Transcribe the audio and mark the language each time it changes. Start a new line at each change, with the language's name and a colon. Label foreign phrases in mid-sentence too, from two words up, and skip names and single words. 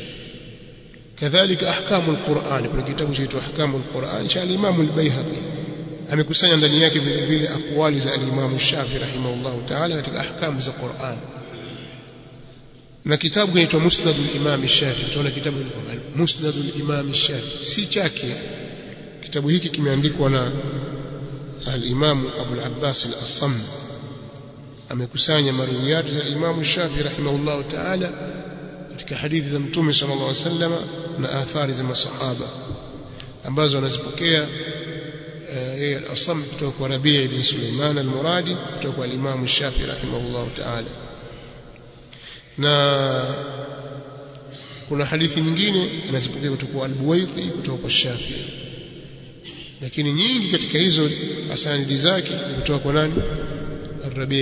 Swahili: Kadhalika Ahkamul Qur'an, kuna kitabu kinachoitwa Ahkamul Qur'an cha al-Imam al-Bayhaqi, amekusanya ndani yake vile vile aqwali za al-Imam Shafi
Arabic: رحمه الله تعالى
Swahili: katika ahkamu za Qur'an. Na kitabu kinaitwa Musnad al-Imam Shafi, tunaona kitabu ni Musnad al-Imam Shafi, si chake. Kitabu hiki kimeandikwa na al-Imam Abu al-Abbas al-Asam, amekusanya marwiyat za al-Imam Shafi
Arabic: رحمه الله تعالى
Swahili: katika hadithi za Mtume
Arabic: صلى الله عليه وسلم
Swahili: na athari za masahaba ambazo anazipokea yeye al-Asam kutoka kwa Rabi' ibn Sulaiman al-Muradi kutoka kwa al-Imam Shafi
Arabic: رحمه الله تعالى.
Swahili: Na kuna hadithi nyingine anazipokea kutoka kwa al-Buwaiti kutoka kwa Shafi, lakini nyingi katika hizo asanidi zake ni kutoka kwa nani?